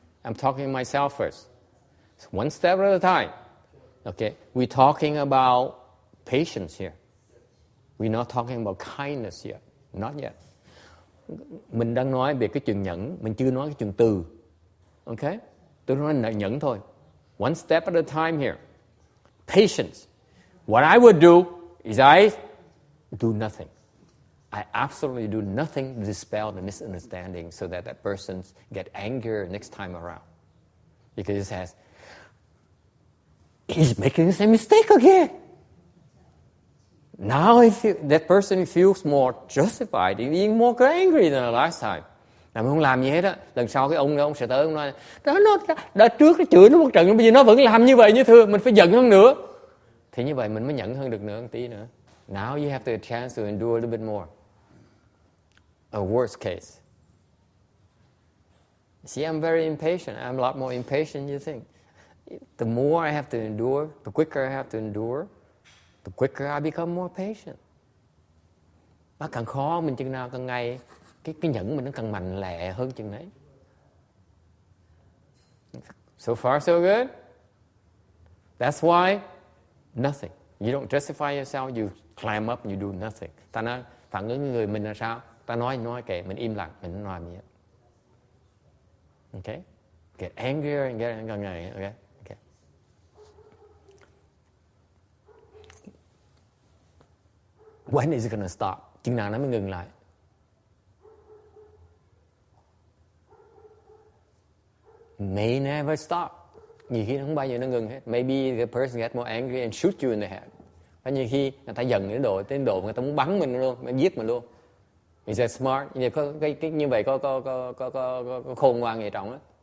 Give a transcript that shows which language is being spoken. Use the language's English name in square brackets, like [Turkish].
[English] I'm talking myself first. One step at a time. Okay, we're talking about patience here. We're not talking about kindness yet. Not yet. [Vietnamese] Mình đang nói về cái chừng nhẫn, mình chưa nói cái chừng từ. [English] Okay? [Vietnamese] Tôi nói nhẫn thôi. [English] One step at a time here. Patience. What I would do is I do nothing. I absolutely do nothing to dispel the misunderstanding so that person get anger next time around. Because it says, he's making the same mistake again. Now that person feels more justified in being more angry than the last time. [Vietnamese] Mà không làm gì hết á, lần sau cái ông sẽ tới ông nói, đó trước nó chửi nó một trận, bây giờ nó vẫn làm như vậy như thưa, mình phải giận hơn nữa. Thì như vậy mình mới nhẫn hơn được nữa một tí nữa. [English] Now you have the chance to endure a little bit more. A worst case. See, I'm very impatient. I'm a lot more impatient than you think. The more I have to endure, the quicker I have to endure, the quicker I become more patient. [Vietnamese] Nó càng khó mình chừng nào càng ngày cái nhẫn mình nó càng mạnh lẹ hơn chừng đấy. [English] So far so good. That's why nothing. You don't justify yourself, you climb up and you do nothing. [Vietnamese] Ta nói phản ứng người mình là sao? Ta nói kệ, mình im lặng, mình không làm gì hết. [English] Okay? Get angrier and get angry. Okay? Okay. When is it going to stop? [Vietnamese] Chừng nào nó mới ngừng lại? [English] May never stop. [Vietnamese] Nhiều khi nó không bao giờ nó ngừng hết. [English] Maybe the person get more angry and shoot you in the head. [Vietnamese] Và nhiều khi người ta giận đến độ người ta muốn bắn mình luôn, giết mình luôn. [English] Is that smart? [Vietnamese] Như vậy có khôn ngoan gì trọng á?